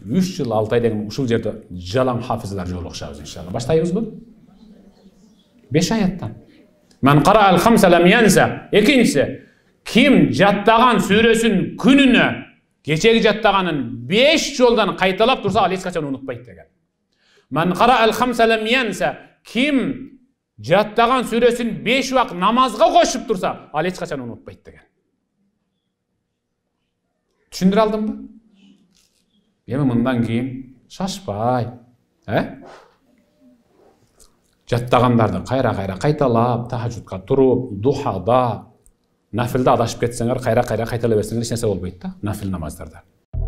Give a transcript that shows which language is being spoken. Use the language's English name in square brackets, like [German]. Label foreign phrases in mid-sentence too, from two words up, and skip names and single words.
[Kyrgyz] 3 жыл 6 ай деген ушул жерде жалаң хафизалар жолугушабыз иншалла. Баштайбызбы? 5 аяттан. [Arabic] "من قرأ الخمسة لم ينس". [Kyrgyz] Экинчиси, Kim жаттаган сүрөсүн күнүнө кечеги жаттаганын 5 жолдан кайталап турса, ал эч качан унутпайт деген. [Arabic] من قرأ الخمسة لم ينس. [Kyrgyz] Kim жаттаган сүрөсүн 5 убак намазга кошуп турса, ал эч качан унутпайт деген. Түшүндүрө алдымбы? Эми мындан кийин шашпай, жаттагандарды кайра-кайра кайталап, тахажжудка туруп, духада, нафилде адашып кетсеңер, кайра-кайра кайталай берсеңер эч нерсе болбойт да, нафил намаздарда.